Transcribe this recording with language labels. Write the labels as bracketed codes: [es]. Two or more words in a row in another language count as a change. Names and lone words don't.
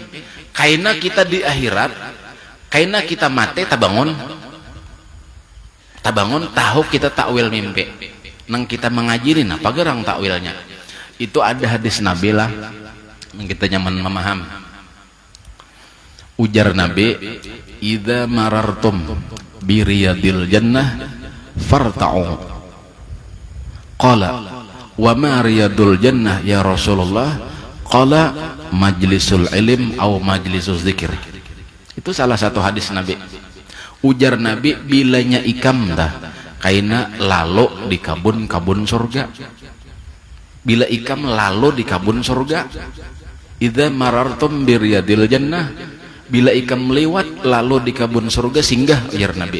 [bjn] Kaina kita di akhirat, kaina kita mati tabangun. Tabangun tahu kita takwil mimpi. Nang kita mengaji nih apa gerang takwilnya. Itu ada hadis Nabi lah yang kita nyaman memaham. Ujar Nabi, [ar] "إذا مررتم برياض الجنة فارتعوا." قال وما رياض الجنة يا رسول الله?" قال مجلس العلم أو مجلس الذكر." [bjn] Itu salah satu hadis Nabi. Ujar Nabi, bilanya ikam dah kaina lalu di kabun-kabun surga. Bila ikam lalu di kabun surga. [ar] إذا مررتم برياض الجنة, [bjn] bila ikam lewat lalu di kabun surga singgah, ujar Nabi.